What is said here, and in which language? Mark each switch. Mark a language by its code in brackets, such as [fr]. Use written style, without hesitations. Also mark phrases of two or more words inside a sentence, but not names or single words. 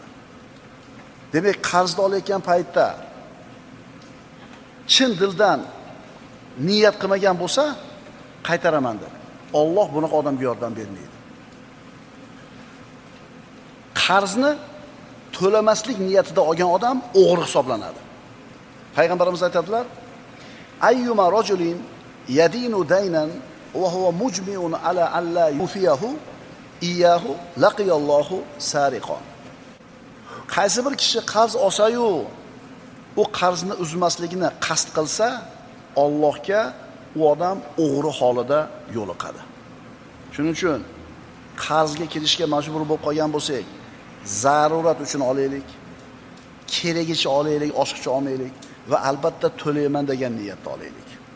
[uz] Demak, qarzni olayotgan paytda chin dildan niyat qilmagan bo'lsa, qaytaraman deb, Alloh bunaqa odamga yordam bermaydi. Qarzni to'lamaslik niyatida olgan odam o'g'ri hisoblanadi. Payg'ambarimiz aytadilar: [ar] "أيما رجل يدين دينا وهو مجمع على ألا يوفيه إياه لقي الله سارقا." [uz] Qaysi bir kishi qarz olsa-yu, u qarzni uzmasligini qasd qilsa, Allohga u odam o'g'ri holida yo'liqadi. Shuning uchun qarzga kirishga majbur bo'lib qolgan bo'lsak, zarurat uchun olaylik, keragicha olaylik, oshiqcha olmaylik va albatta to'layman degan niyatda olaylik.